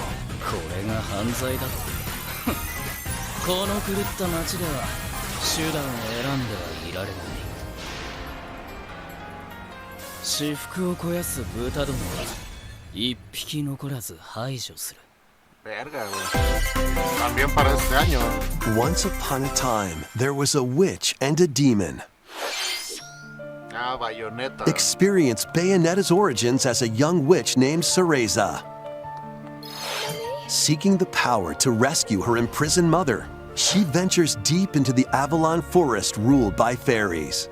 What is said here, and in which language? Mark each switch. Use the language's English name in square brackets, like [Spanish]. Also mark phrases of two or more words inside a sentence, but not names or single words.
[Japanese] これが犯罪だと？この狂った街では手段を選んではいられない。私腹を肥やす豚どもは一匹残らず排除する。 [Spanish] Verga, güey. También para este año. [English] Once upon a time, there was a witch and a demon. Bayonetta. Experience Bayonetta's origins as a young witch named Cereza. Seeking the power to rescue her imprisoned mother, she ventures deep into the Avalon forest ruled by fairies.